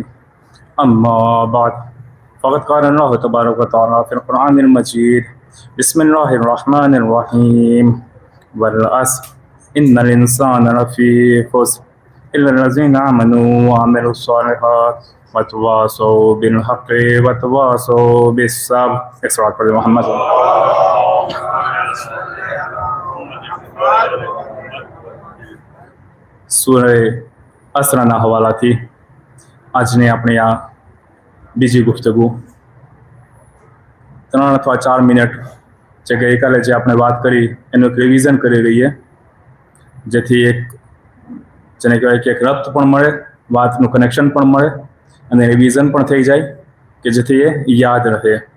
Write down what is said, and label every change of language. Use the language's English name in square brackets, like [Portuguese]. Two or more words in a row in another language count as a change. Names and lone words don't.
[Arabic] أما بعد فقد قال الله تبارك وتعالى في القرآن المجيد: بسم الله الرحمن الرحيم. والعصر إن الإنسان لفي خسر إلا الذين آمنوا وعملوا الصالحات وتواصوا بالحق وتواصوا بالصبر. الصلاة على محمد. [Gujarati] સૂરે અસરના હવાલાથી આજની આપણી આ બીજી ગુફ્તગુ 3 અથવા 4 મિનિટ જે ગઈકાલે જે આપણે વાત કરી એનું એક રિવિઝન કરી લઈએ, જેથી એક જેને કહેવાય કે એક રબ્ત પણ મળે, વાતનું કનેક્શન પણ મળે અને રિવિઝન પણ થઈ જાય કે જેથી એ યાદ રહે.